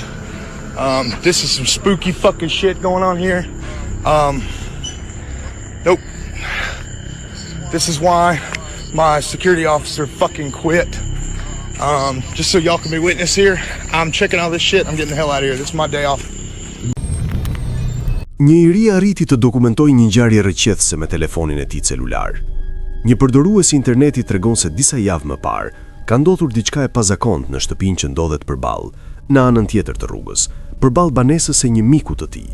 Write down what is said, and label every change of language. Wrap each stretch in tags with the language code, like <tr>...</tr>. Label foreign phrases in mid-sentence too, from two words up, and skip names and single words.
<en>This is some spooky fucking shit going on here. Nope. This is why my security officer fucking quit. Just so y'all can be witness here, I'm checking all this shit. I'm getting the hell out of here. This is my day off.</en> <sq>Një i ri arriti të dokumentojë një ngjarje rrëqethse me telefonin e tij celular. Një përdorues i internetit tregon se disa javë më parë ka ndodhur diçka e pazakontë në shtëpinë që ndodhet përballë, në anën tjetër të rrugës, përballë banesës së një miku të tij.</sq>